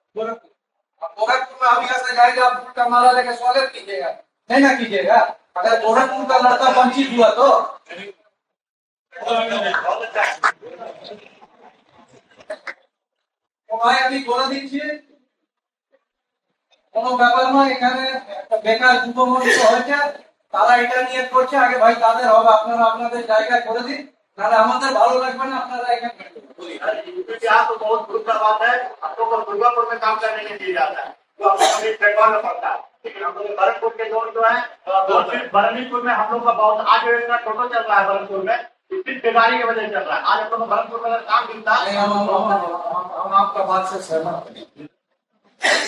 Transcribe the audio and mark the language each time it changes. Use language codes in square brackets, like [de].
[hi] गोरखपुर में आप यहाँ से जाएंगे, आप उनका माला लेकर स्वागत कीजिएगा, नहीं ना कीजिएगा? अगर गोरखपुर का लड़का वंचित हुआ तो [bn] ভাই আমি বলে দিচ্ছি, কোনো ব্যাপার নয়। এখানে বেকার যুব মঞ্চ হয়েছে, তারা এটা নিয়ে করছে, আগে ভাই তাদের হবে, আপনারা আপনাদের জায়গা করে দিন, নাহলে আমাদের ভালো লাগবে না। আপনারা এখানে [hi] तो बहुत दूर का बात है। हम लोग को दुर्गापुर में काम करने नहीं दिया जाता है, तो हम लोग प्लेटफॉर्म में पड़ता है। लेकिन हम लोग भरतपुर के लोग जो है, भरतपुर में हम लोग का बहुत आज टोटो चल रहा है। भरतपुर में इतनी बेकारी की वजह से चल रहा है। आज हम लोग भरतपुर में काम मिलता है। हम आपका बात से सहमत हैं।